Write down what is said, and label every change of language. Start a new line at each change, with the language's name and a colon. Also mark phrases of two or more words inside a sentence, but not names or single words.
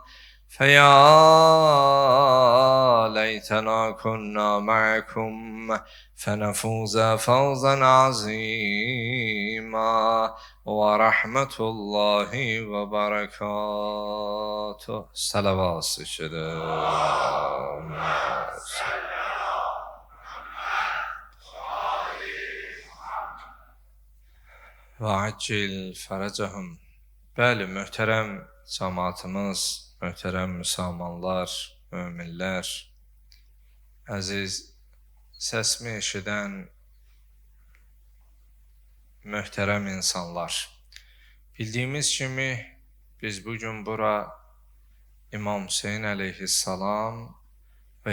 Arabic: فيا ليتنا كنا معكم فنفوز فوزا عظيما ورحمة الله وبركاته. صلوات الشدام وعجل فرجهم.
Azerbaijani: Bəli, möhtərəm cəmaatımız, möhtərəm müsəlmanlar, möminlər, əziz səsimi eşidən möhtərəm insanlar. Bildiyimiz kimi biz bugün bura İmam Hüseyin əleyhissalam və